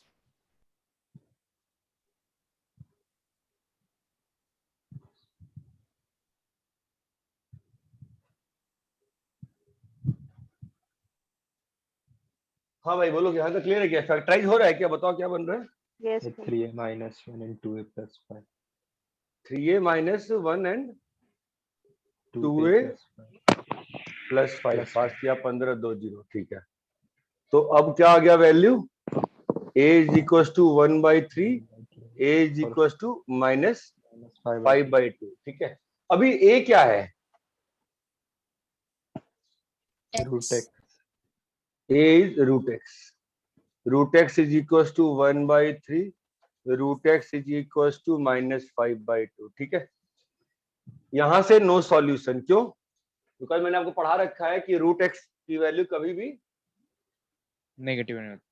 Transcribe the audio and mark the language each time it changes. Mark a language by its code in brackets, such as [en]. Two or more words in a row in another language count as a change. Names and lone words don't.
[hi] हाँ भाई बोलो, यहाँ तक क्लियर है क्या? फैक्टराइज हो रहा है क्या? बताओ क्या बन रहा है? यस ये सर। 3a - 1 and 2a + 5 3a - 1 and 2a 2a + 5 +5 पास किया, 15 2 0, ठीक है। तो अब क्या आ गया वैल्यू? a = 1/3, a = -5/2, ठीक है। अभी a क्या है? √x [en] a is √x, [hi] √x = 1/3, √x = -5/2, ठीक है। यहां से [en] no solution, [hi] क्यों? बिकॉज मैंने आपको पढ़ा रखा है कि √x की वैल्यू कभी भी नेगेटिव नहीं होता।